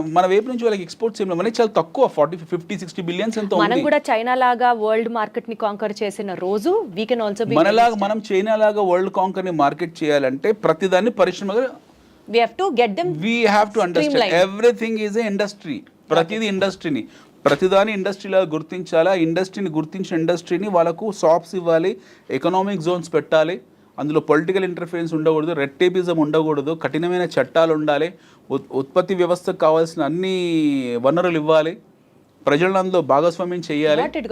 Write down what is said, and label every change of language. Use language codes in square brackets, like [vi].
[te] మన వైపు నుంచి వాళ్ళకి ఎక్స్పోర్ట్స్ ఏం లేదు, చాలా తక్కువ, 40-50-60 బిలియన్స్ ఎంతో. మనం కూడా చైనా లాగా వరల్డ్ మార్కెట్ ని కాంకర్ చేసిన రోజు [en] we can also be [te] మనం చైనా లాగా వరల్డ్ కాంకర్ ని మార్కెట్ చేయాలంటే ప్రతిదాన్ని పరిశ్రమగా [en] we have to get them, we have to understand everything is a industry. [te] ప్రతిది ఇండస్ట్రీని, ప్రతిదాని ఇండస్ట్రీలా గుర్తించాలా, ఇండస్ట్రీని గుర్తించిన ఇండస్ట్రీని వాళ్ళకు షాప్స్ ఇవ్వాలి, ఎకనామిక్ జోన్స్ పెట్టాలి, అందులో పొలిటికల్ ఇంటర్ఫరెన్స్ ఉండకూడదు, రెడ్ టేపిజం ఉండకూడదు, కఠినమైన చట్టాలు ఉండాలి, ఉత్పత్తి వ్యవస్థకు కావాల్సిన అన్ని వనరులు ఇవ్వాలి, ప్రజలను అందులో భాగస్వామ్యం చేయాలి.